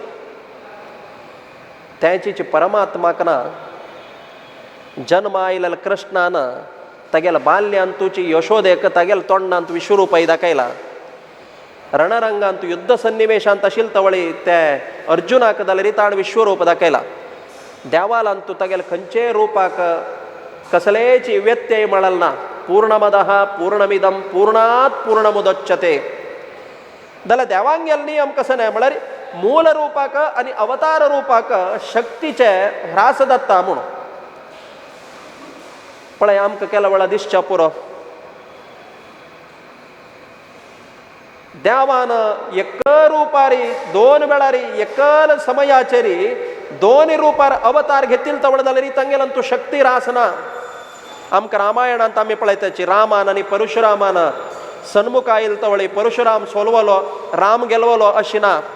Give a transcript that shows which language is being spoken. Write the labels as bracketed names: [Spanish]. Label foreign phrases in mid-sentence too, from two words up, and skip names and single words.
[Konkani] त्याची परमात्माक ना जन्म आयलेल्या कृष्णान तगेल बाल्यांतूची यशोदेक तगेल तोंडांत विश्वरूपय दाखयला रणरंगांत युद्ध सन्निवेशांत आशिल्ले तवळी ते अर्जुनाक जाल्यार ताण विश्वरूप दाखयला देवालांतू तगेल खंयचे रूपाक कसलेची व्यत्यय म्हळल ना [Sanskrit] पूर्णमदः पूर्णमिदं पूर्णात् पूर्णमुदच्यते [Konkani] जाल्यार देवांगेल नियम कसं नाही म्हळ्यार मूल रूपाक आणि अवतार रूपाक शक्तीचे ह्रास दत्ता म्हणून पळय आमकां केला वेळा दिसच्या पुरो देवान एक रुपारी दोन वेळारी एकल समयाचेरी दोन रुपार अवतार घेतील तवळ जाल्यार तांगेलांतू शक्ती रासना आमकां रामायणांत आमी पळयताची रामान आनी परशुरामान सन्मुख आयिल्ले तवळी परशुराम सोलवलो राम गेलवलो अशी ना